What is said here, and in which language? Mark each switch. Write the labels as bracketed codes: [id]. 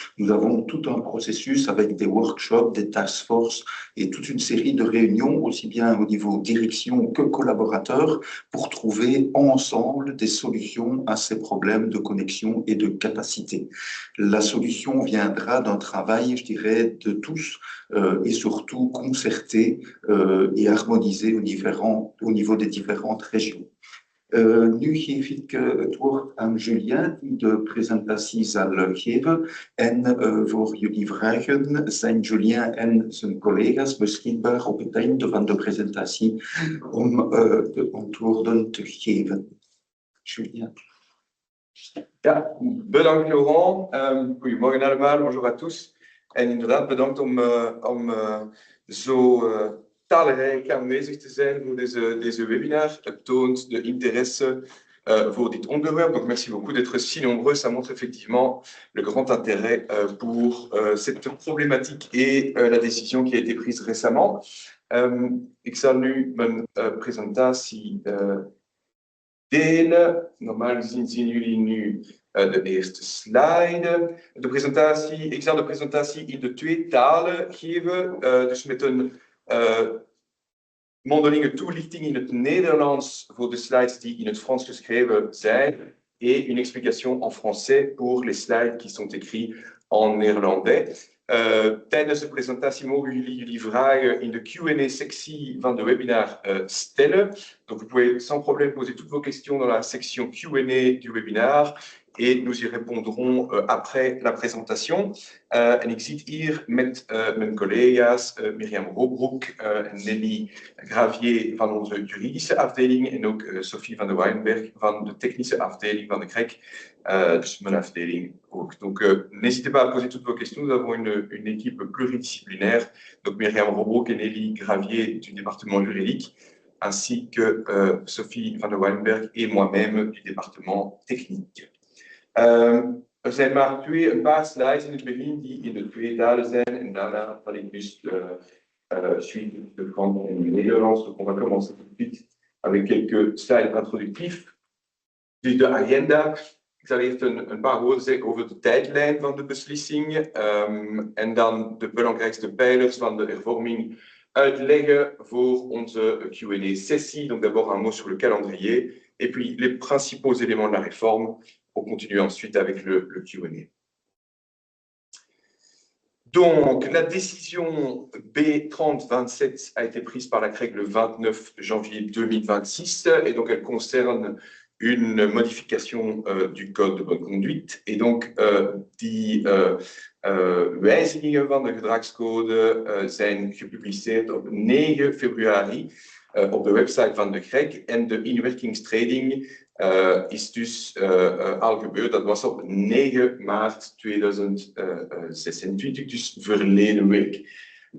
[fr] Nous avons tout un processus avec des workshops, des task force et toute une série de réunions, aussi bien au niveau direction que collaborateurs, pour trouver ensemble des solutions à ces problèmes de connexion et de capacité. La solution viendra d'un travail, je dirais, de tous et surtout concerté et harmonisé au niveau des différentes régions. [nl] Nu geef ik het woord aan Julien die de presentatie zal geven en voor jullie vragen zijn Julien en zijn collega's beschikbaar op het einde van de presentatie om de antwoorden te geven. Julien. Ja, bedankt Laurent. Goedemorgen allemaal, [fr] bonjour à tous. [nl] En inderdaad bedankt om zo talrijk aanwezig te zijn voor deze webinar. Het toont de interesse voor dit onderwerp. [fr] Donc merci beaucoup d'être si nombreux. Ça montre effectivement le grand intérêt pour cette problématique et la décision qui a été prise récemment. [nl] Ik zal nu mijn presentatie delen. Normaal gezien zien jullie nu de eerste slide. Ik zal de presentatie in de 2 talen geven. Dus met een mondelinge toelichting in het Nederlands voor de slides die in het Frans geschreven zijn. [fr] Et une explication en français pour les slides qui sont écrits en néerlandais. [nl] Tijdens de presentatie mogen jullie vragen in de Q&A-sectie van de webinar stellen. [fr] Donc vous pouvez sans problème poser toutes vos questions dans la section Q&A du webinar et nous y répondrons après la présentation. [nl] En ik zit hier met mijn collega's Mirjam Robroek en Nelly Gravier van onze juridische afdeling en ook Sophie van de Wijnberg van de technische afdeling van de CREG. Dus mijn afdeling ook. [fr] Donc n'hésitez pas à poser toutes vos questions. Nous avons une équipe pluridisciplinaire. Donc Mirjam Robroek et Nelly Gravier du département juridique, ainsi que Sophie van de Wijnberg et moi-même du département technique. [nl] Er zijn maar een paar slides in het begin die in de 2 talen zijn en daarna zal ik dus suivre de Frans en de Nederlands. [fr] Donc on va commencer tout de suite avec quelques slides introductifs. [nl] Dus de agenda. Ik zal eerst een paar woorden zeggen over de tijdlijn van de beslissing en dan de belangrijkste pijlers van de hervorming uitleggen voor onze Q&A-sessie. [fr] Donc d'abord un mot sur le calendrier et puis les principaux éléments de la réforme pour continuer ensuite avec le Q&A. Donc, la décision B3027 a été prise par la CREG le 29 janvier 2026 et donc elle concerne une modification du code de bonne conduite. Et donc, [nl] die wijzigingen van de gedragscode zijn gepubliceerd op 9 februari op de website van de CREG en de inwerkingstreding is dus al gebeurd. Dat was op 9 maart 2026, dus verleden week.